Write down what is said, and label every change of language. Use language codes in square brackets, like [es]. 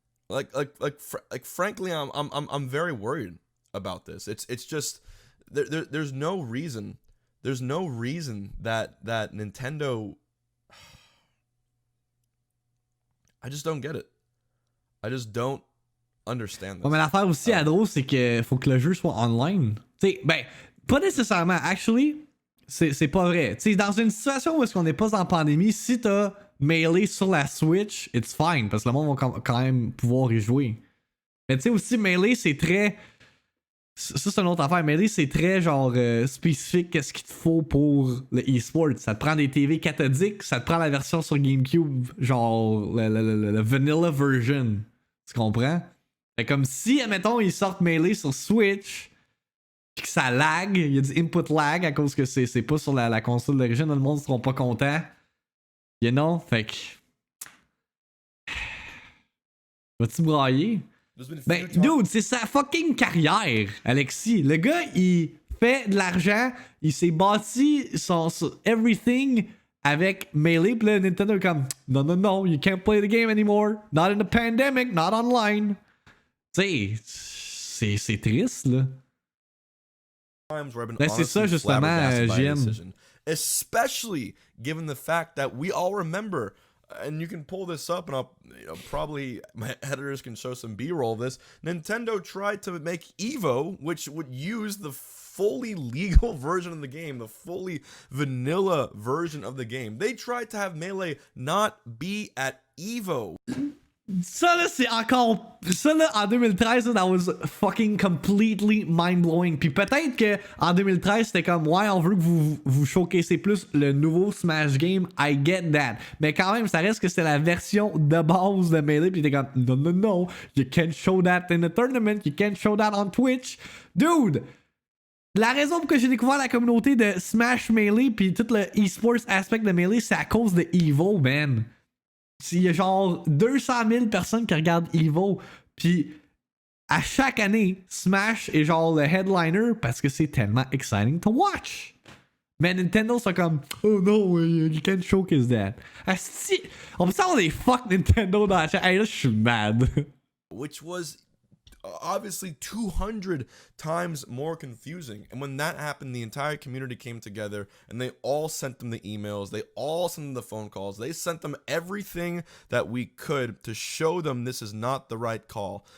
[en] Like frankly, I'm very worried about this. It's just there's no reason that Nintendo. I just don't get it. I just don't understand this. [fr] Ouais, mais l'affaire aussi à drôle, c'est que faut que le jeu soit online. T'sais, ben, pas nécessairement. Actually, c'est pas vrai. T'sais, dans une situation où est-ce qu'on n'est pas en pandémie, si t'as Melee sur la Switch, [en] it's fine, [fr] parce que le monde va quand même pouvoir y jouer. Mais tu sais aussi, Melee, c'est très... Ça, c'est une autre affaire. Melee, c'est très genre spécifique qu'est-ce qu'il te faut pour le e-sport. Ça te prend des TV cathodiques, ça te prend la version sur GameCube, genre le vanilla version. Tu comprends? Fait comme si, admettons, ils sortent Melee sur Switch, pis que ça lag, il y a du input lag à cause que c'est pas sur la console d'origine, le monde ne sera pas content. [en] You know? [fr] Fait que... Vas-tu brailler? Ben, dude, c'est sa fucking carrière, Alexis. Le gars, il fait de l'argent, il s'est bâti son everything avec Melee, pis là, Nintendo est comme, non, [en] you can't play the game anymore. Not in the pandemic, not online. [fr] Tu sais, c'est triste, là. Ben, c'est ça, justement, JM. [en] Especially given the fact that we all remember, and you can pull this up, and I'll probably my editors can show some B-roll of this. Nintendo tried to make Evo, which would use the fully legal version of the game, the fully vanilla version of the game. They tried to have Melee not be at Evo. [fr] Ça là, c'est encore... Ça là, [en] en 2013, that was fucking completely mind-blowing. [fr] Puis peut-être que en 2013, c'était comme, ouais, on veut que vous showcasez plus le nouveau Smash Game. [en] I get that. [fr] Mais quand même, ça reste que c'était la version de base de Melee. Puis t'es comme, non, [en] you can't show that in a tournament. You can't show that on Twitch. Dude! [fr] La raison pour que j'ai découvert la communauté de Smash Melee puis tout le esports aspect de Melee, c'est à cause de Evo, man. Il y a genre 200 000 personnes qui regardent Evo, puis à chaque année, Smash est genre le headliner parce que c'est tellement [en] exciting to watch. [fr] Mais Nintendo, c'est comme, [en] oh no, you can't showcase that. [fr] Asti, on peut savoir des fuck Nintendo dans la chat. Hey, là, je suis mad. [en] Which was obviously 200 times more confusing. And when that happened, the entire community came together and they all sent them the emails, they all sent them the phone calls, they sent them everything that we could to show them this is not the right call.